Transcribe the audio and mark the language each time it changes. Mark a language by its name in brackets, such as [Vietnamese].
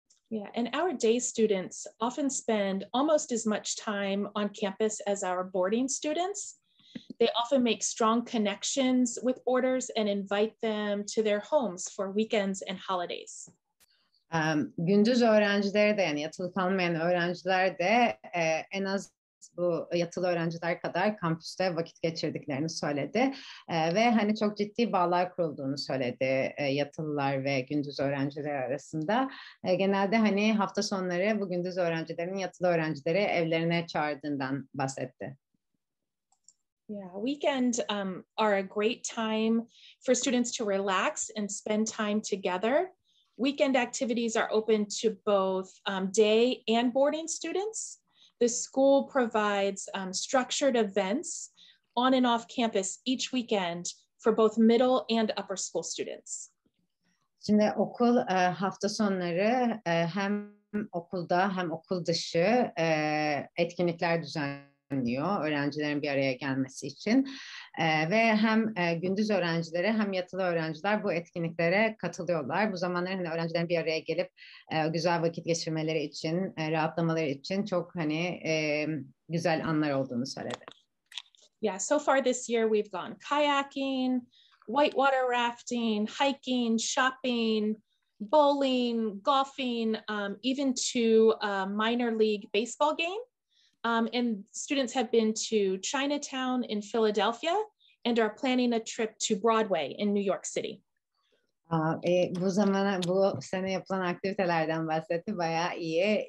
[English] Yeah, and our day students often spend almost as much time on campus as our boarding students. They often make strong connections with boarders and invite them to their homes for weekends and holidays. [Turkish] Gündüz öğrencileri de, yani yatılı kalmayan öğrenciler de en az bu yatılı öğrenciler kadar kampüste vakit geçirdiklerini söyledi ve hani çok ciddi bağlar kurulduğunu söyledi yatılılar ve gündüz öğrenciler arasında. Genelde hani hafta sonları bu gündüz öğrencilerin yatılı öğrencileri evlerine çağırdığından bahsetti. [English] Yeah, weekend are a great time for students to relax and spend time together. Weekend activities are open to both day and boarding students. The school provides structured events on and off campus each weekend for both middle and upper school students. [Turkish] Şimdi okul hafta sonları hem okulda hem okul dışı etkinlikler düzenliyor öğrencilerin bir araya gelmesi için ve hem gündüz öğrencileri hem yatılı öğrenciler bu etkinliklere katılıyorlar. Bu zamanlar hani öğrencilerin bir araya gelip güzel vakit geçirmeleri için, rahatlamaları için çok hani güzel anlar olduğunu söyledi. [English] Yeah, so far this year we've gone kayaking, whitewater rafting, hiking, shopping, bowling, golfing, even to a minor league baseball game. And students have been to Chinatown in Philadelphia and are planning a trip to Broadway in New York City. [Turkish] Bu sene yapılan aktivitelerden bahsetti. Bayağı iyi.